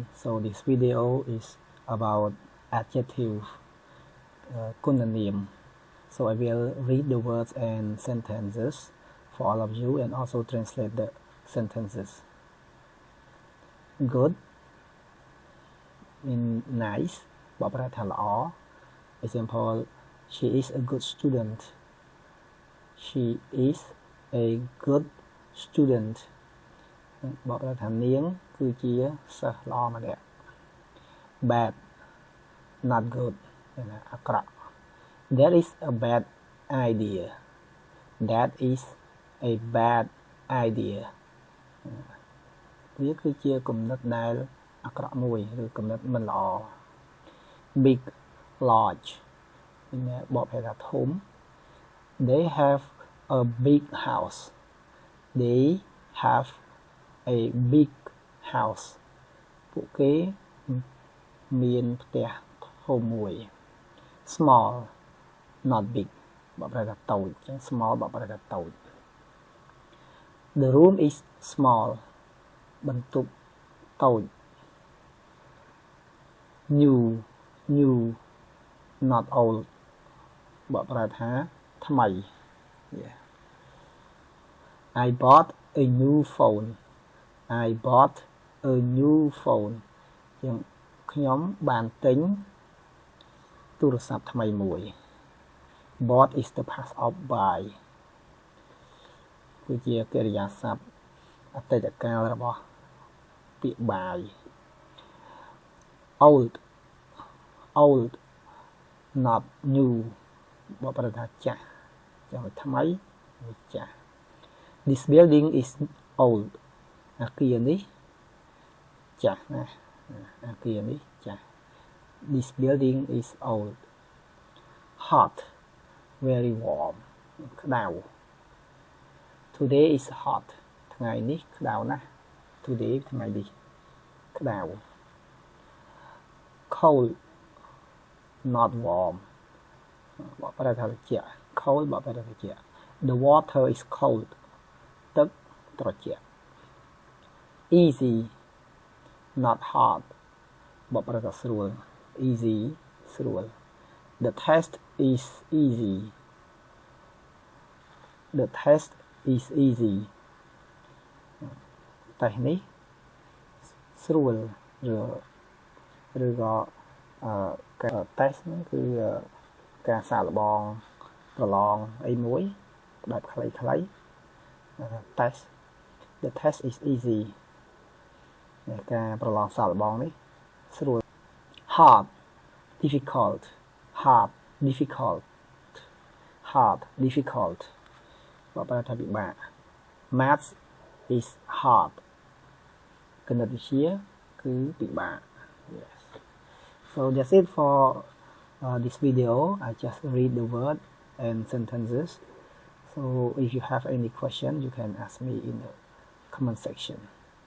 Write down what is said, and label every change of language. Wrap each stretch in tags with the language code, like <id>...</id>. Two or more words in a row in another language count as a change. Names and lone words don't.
<en>So this video is about adjective kunanim. So I will read the words and sentences for all of you and also translate the sentences. Good means nice.</en> <km>បកប្រែថាល្អ</km> <en>Example, she is a good student. She is a good student.</en> <km>បកប្រែថានាងគឺជាសិស្សល្អម្នាក់</km> <en>Bad, not good. អាក្រក់ That is a bad idea. That is a bad idea.</en> <km>វាគឺជាគំនិតដែលអាក្រក់មួយឬគំនិតមិនល្អ</km> <en>Big, large.</en> <km>បកប្រែថាធំ</km> <en>They have a big house. They have a big house.</en> <km>ពួកគេមានផ្ទះធំមួយ</km> <en>Small, not big.</en> <km>បកប្រែថាតូច Small បកប្រែថាតូច</km> <en>The room is small.</en> <km>បន្ទប់តូច</km> <en>New, not old.</en> <km>បកប្រែថាថ្មី</km> <en>I bought a new phone. I bought a new phone.</en> <km>ខ្ញុំបានទិញទូរស័ព្ទថ្មីមួយ</km> <en>Bought is the past of buy.</en> <km>គឺជាកិរិយាសព្ទអតីតកាលរបស់ពាក្យ buy.</km> <en>Old, not new.</en> <km>បកប្រែថាចាស់ថ្មីចាស់</km> <en>This building is old.</en> <km>អាគារនេះចាស់ណាស់អាគារនេះចាស់</km> <en>This building is old. Hot, very warm. ក្តៅ Today is hot.</en> <km>ថ្ងៃនេះក្តៅណាស់ Today ថ្ងៃនេះក្តៅ</km> <en>Cold, not warm.</en> <km>បកប្រែថាត្រជាក់ Cold បកប្រែថាត្រជាក់</km> <en>The water is cold.</en> <km>ទឹកត្រជាក់</km> <en>Easy, not hard.</en> <km>បកប្រែថាស្រួល Easy ស្រួល</km> <en>The test is easy. The test is easy.</en> <km>តេស្តនេះស្រួលឬក៏ការតេស្តហ្នឹងគឺការសាកល្បងប្រឡងអីមួយបែបខ្លីៗ test</km> <en>The test is easy.</en> <km>ការប្រឡងសាកល្បងនេះស្រួល</km> <en>Hard, difficult. Hard, difficult. Hard, difficult.</en> <km>បកប្រែថាពិបាក</km> <en>Maths is hard.</en> <km>គណិតវិទ្យាគឺពិបាក Yes.</km> <en>So that's it for this video. I just read the word and sentences. So if you have any question, you can ask me in the comment section.</en>